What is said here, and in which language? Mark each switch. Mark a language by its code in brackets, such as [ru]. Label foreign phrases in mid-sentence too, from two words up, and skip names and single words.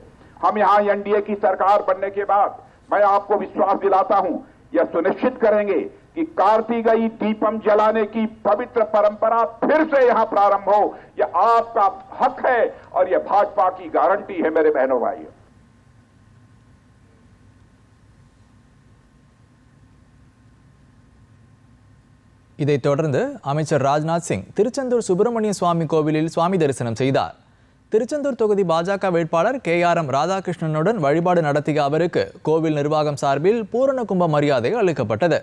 [hi] हम यहां एनडीए की सरकार बनने के बाद मैं आपको विश्वास दिलाता हूं, यह सुनिश्चित करेंगे कि कार्तिकेय दीपम जलाने की पवित्र परंपरा फिर से यहां प्रारंभ हो। यह आपका हक है और यह भाजपा की गारंटी है मेरे बहनों भाइयों। [ta] இதைத் தொடர்ந்து அமைச்சர் ராஜ்நாத் சிங் திருச்செந்தூர் சுப்பிரமணிய சுவாமி கோவிலில் சுவாமி தரிசனம் செய்தார். திருச்செந்தூர் தொகுதி பாஜக வேட்பாளர் KRM ராதாகிருஷ்ணனுடன் வழிபாடு நடத்திய அவருக்கு கோவில் நிர்வாகம் சார்பில் பூரண கும்ப மரியாதை அளிக்கப்பட்டது.